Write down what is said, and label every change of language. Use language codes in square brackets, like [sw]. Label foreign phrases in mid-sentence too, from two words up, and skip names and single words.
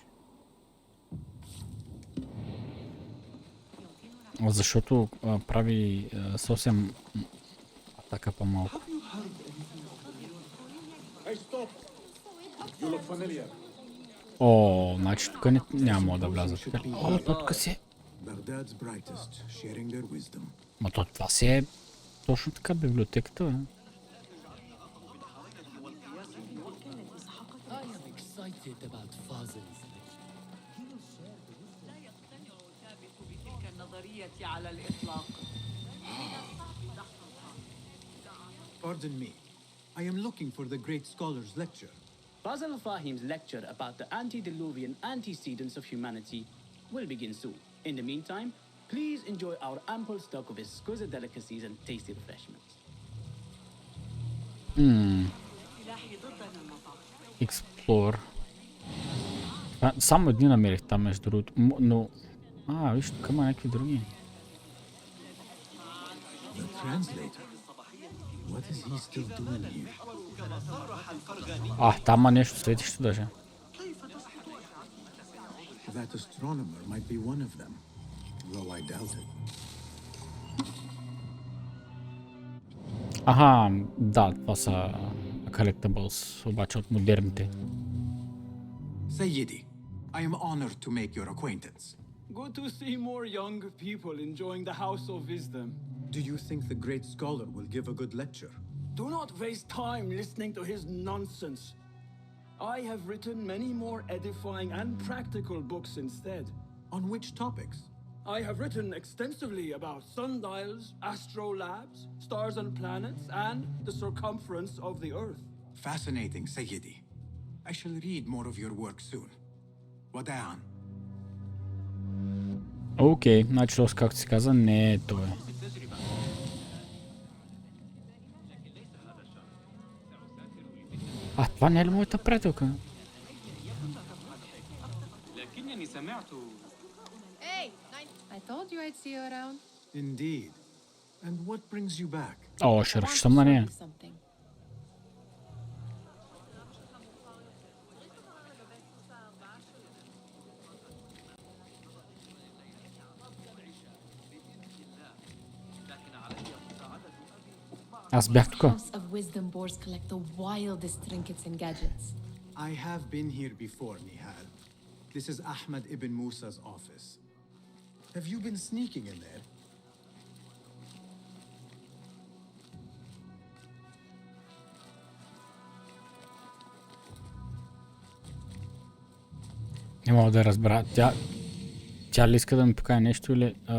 [bg] Защото прави съвсем атака по-малко. О, значи тук няма да вляза. О, тук си е. Ма това си е точно така библиотеката, бе. [en] Pardon me. I am looking for the great scholar's lecture. Basil Fahim's lecture about the antediluvian antecedents of humanity will begin soon. In the meantime, please enjoy our ample stock of exquisite delicacies and tasty refreshments. Explore. [bg] Само едни намерих там между другото, но... виж, тук има някакви други. [en] The translator. What is he still doing here? [bg] Там има нещо светищо даже. [en] That astronomer might be one of them, though I doubt it. [bg] Да, това са collectibles, обаче от модерните. [en] Sayyidi, I am honored to make your acquaintance. Good to see more young people enjoying the House of Wisdom. Do you think the great scholar will give a good lecture? Do not waste time listening to his nonsense. I have written many more edifying and practical books instead. On which topics? I have written extensively about sundials, astrolabes, stars and planets, and the circumference of the Earth. Fascinating, Sayyidi. I shall read more of your work soon. Wada'an. [bg] Окей, значи както си каза, не е той. Това не е ли моята приятелка? [en] I told you I'd see you around. Indeed. And what brings you back? [bg] Ще разчитам на нея. Аз бях тук. [en] I have been here before, Nihal. This is Ahmad ibn Musa's office. Have you been sneaking in there? [bg] Не мога да разбера. Тя ли иска да ми покаже нещо или...